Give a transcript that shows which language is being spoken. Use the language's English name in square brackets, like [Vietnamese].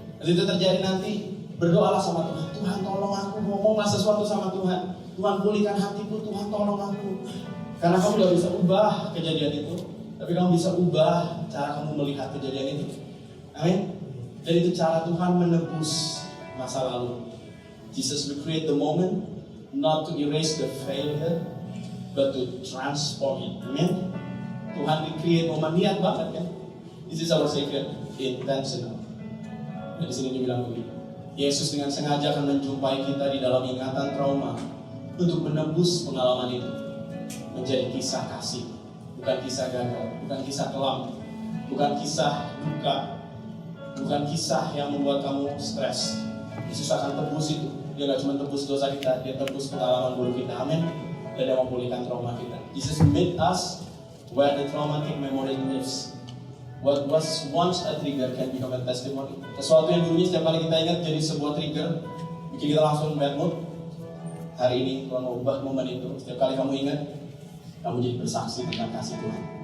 [Indonesian] Waktu itu terjadi nanti, berdoalah sama Tuhan. Tuhan tolong aku, ngomonglah sesuatu sama Tuhan. Tuhan pulihkan hatiku, Tuhan tolong aku. Karena kamu gak bisa ubah kejadian itu, tapi kamu bisa ubah cara kamu melihat kejadian itu. Amin. Dan itu cara Tuhan menebus masa lalu. [English] Jesus will create the moment, not to erase the failure, but to transform it. Amin. Tuhan will create momen, [Indonesian] niat banget kan. [English] This is our Savior, intentional. [Indonesian] Dan di sini dibilang begini, Yesus dengan sengaja akan menjumpai kita di dalam ingatan trauma untuk menebus pengalaman itu menjadi kisah kasih, bukan kisah gagal, bukan kisah kelam, bukan kisah duka, bukan kisah yang membuat kamu stres. Yesus akan tebus itu. Dia gak cuma tebus dosa kita, dia tebus pengalaman buruk kita. Amin. Dan dia memulihkan trauma kita. [English] Jesus made us where the traumatic memory lives. What was once a trigger can become a testimony. [Indonesian] Sesuatu yang dulunya setiap kali kita ingat jadi sebuah trigger, bikin kita langsung bad mood. Hari ini Tuhan ubah momen itu. Setiap kali kamu ingat, kamu jadi bersaksi tentang kasih Tuhan.